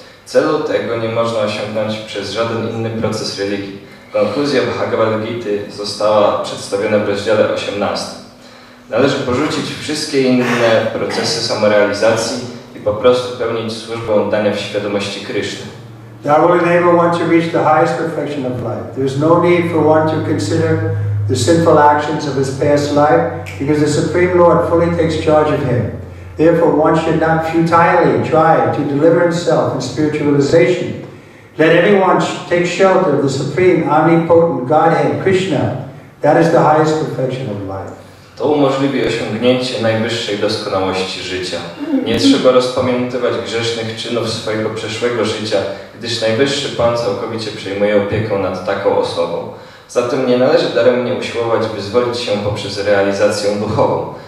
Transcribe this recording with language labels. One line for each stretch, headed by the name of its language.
Polish: Celu tego nie można osiągnąć przez żaden inny proces religii. Konkluzja Bhagavad Gity została przedstawiona w rozdziale 18. Należy porzucić wszystkie inne procesy samorealizacji i po prostu pełnić służbę oddania w świadomości Kryszny.
English: That will enable one to reach the highest perfection of life. There is no need for one to consider the sinful actions of his past life because the Supreme Lord fully takes charge of him. Therefore, one should not futilely try to deliver himself in spiritualization. Let everyone take shelter of the Supreme Omnipotent Godhead, Krishna. That is the highest perfection of life.
Polish: To umożliwi osiągnięcie najwyższej doskonałości życia. Nie trzeba rozpamiętywać grzesznych czynów swojego przeszłego życia, gdyż Najwyższy Pan całkowicie przejmuje opiekę nad taką osobą. Zatem nie należy daremnie usiłować wyzwolić się poprzez realizację duchową.